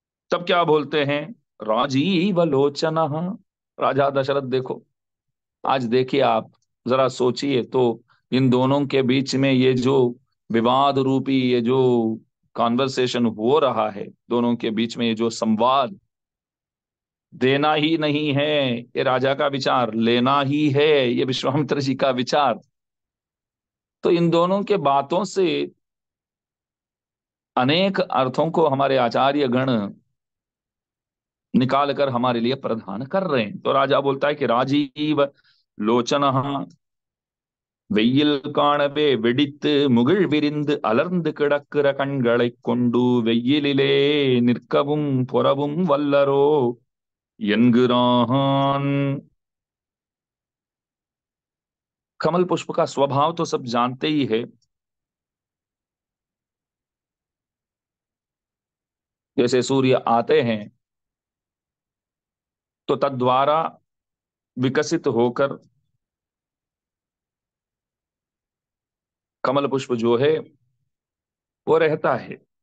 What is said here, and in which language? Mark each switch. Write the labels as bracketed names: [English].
[Hindi] तब क्या बोलते हैं, राजीव लोचन। राजा दशरथ देखो, आज देखिए आप, जरा सोचिए तो, इन दोनों के बीच में ये जो विवाद रूपी ये जो कॉन्वर्सेशन हो रहा है, दोनों के बीच में ये जो संवाद, देना ही नहीं है ये राजा का विचार, लेना ही है ये विश्वामित्र जी का विचार। तो इन दोनों के बातों से अनेक अर्थों को हमारे आचार्य गण निकाल कर हमारे लिए प्रदान कर रहे हैं। तो राजा बोलता है कि राजीव लोचन [Tamil] வெயில் காணவே வெடித்து முகிழ் விரிந்து அலர்ந்து கிடக்கிற கண்களைக் கொண்டு வெயிலிலே நிற்கவும் புறவும் வல்லரோ என்கிறான்। [Hindi] कमल पुष्प का स्वभाव तो सब जानते ही है। जैसे सूर्य आते हैं तो तद्वारा विकसित होकर कमल पुष्प जो है वो रहता है।